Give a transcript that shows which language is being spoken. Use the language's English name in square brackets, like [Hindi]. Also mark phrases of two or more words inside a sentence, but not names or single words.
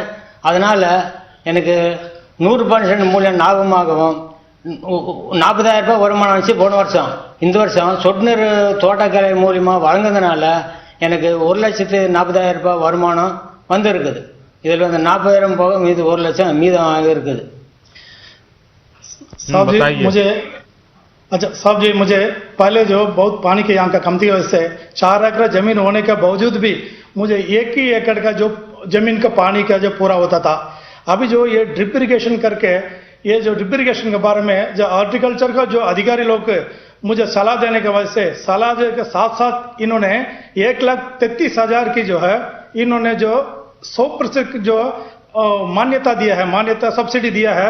[Tamil] அதனால் எனக்கு 100% மூலியம் லாபமாகவும் 40,000 ரூபாய் வருமானம் வந்துச்சு போன வருஷம். இந்த வருஷம் சொட்டு நீர் தோட்டக்கலை மூலியமாக வழங்குறதுனால எனக்கு 1,40,000 ரூபாய் வருமானம் இருக்குது. இதில் 40,000 போக மீது 1 லட்சம் மீதம் இருக்குது. [Hindi] साहब जी, मुझे पहले जो बहुत पानी के यहाँ का कमती वजह से 4 एकड़ जमीन होने के बावजूद भी मुझे 1 ही एकड़ का जो जमीन का पानी का जो पूरा होता था. अभी जो ये [English] drip irrigation [Hindi] करके, ये जो [English] drip irrigation [Hindi] के बारे में जो हॉर्टिकल्चर का जो अधिकारी लोग मुझे सलाह देने के वजह से, सलाह के साथ साथ इन्होंने 1,33,000 की जो है, इन्होंने जो 100% जो मान्यता दिया है, मान्यता सब्सिडी दिया है.